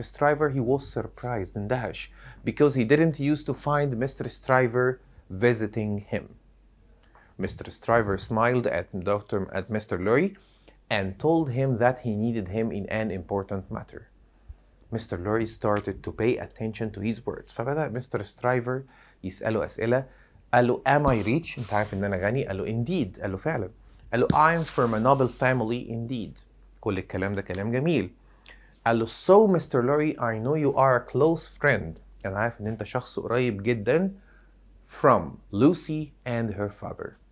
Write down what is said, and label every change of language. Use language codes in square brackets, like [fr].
[en] Stryver, he was surprised and dash because he didn't used to find Mr. Stryver visiting him. Mr. Stryver smiled at Mr. Lurie and told him that he needed him in an important matter. Mr. Lurie started to pay attention to his words. [ar] فبدأ Mr. Stryver يسأله أسئلة. قال له [en] am I rich؟ [ar] انت عارف ان انا غني؟ قال له [en] indeed. [ar] قال له فعلا. قال له [en] I'm from a noble family indeed. [ar] كل الكلام ده كلام جميل. قال له so Mr. [en] Lurie I know you are a close friend. [ar] انا عارف ان انت شخص قريب جدا [en] from Lucy and her father.